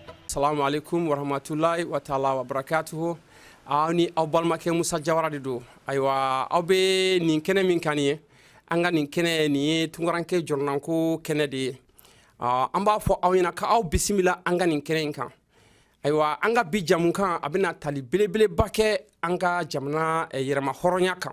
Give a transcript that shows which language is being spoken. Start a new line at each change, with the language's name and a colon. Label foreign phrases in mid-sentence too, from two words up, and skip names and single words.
Arabic: السلام عليكم ورحمة الله وتعالى وبركاته.
Bambara: Ni aw balimakɛ Musa Jawara de don. Ayiwa aw bɛ nin kɛnɛ min kan ye an ka nin kɛnɛ nin ye Tunkarankɛ jɔrɔnanko kɛnɛ de ye. An b'a fɔ aw ɲɛna k'aw bisimila an ka nin kɛnɛ in kan. Ayiwa an ka bi jamukan a bɛna tali belebeleba kɛ an ka jamana yɛrɛma hɔrɔnya kan.